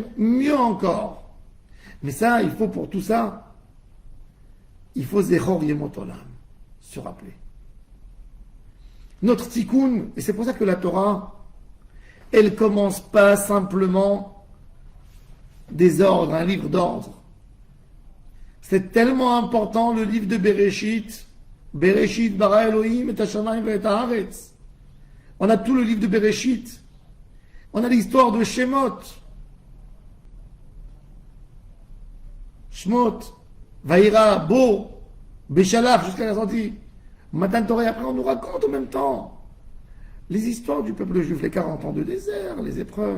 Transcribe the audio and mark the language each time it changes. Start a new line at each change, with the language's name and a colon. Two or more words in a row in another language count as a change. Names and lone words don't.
French: Mieux encore. Mais ça, il faut pour tout ça, il faut
Hebrew: זכור ימות עולם,
French: se rappeler. Notre tikkun, et c'est pour ça que la Torah, elle commence pas simplement des ordres, un livre d'ordre. C'est tellement important le livre de Bereshit.
Hebrew: בראשית ברא אלהים את השמים ואת הארץ.
French: On a tout le livre de Bereshit. On a l'histoire de Shemot. Shemot, Vaïra, Bo, Béchalaf, jusqu'à la sortie.
Hebrew: מתן תורה,
French: après on nous raconte en même temps les histoires du peuple juif, les 40 ans de désert, les épreuves.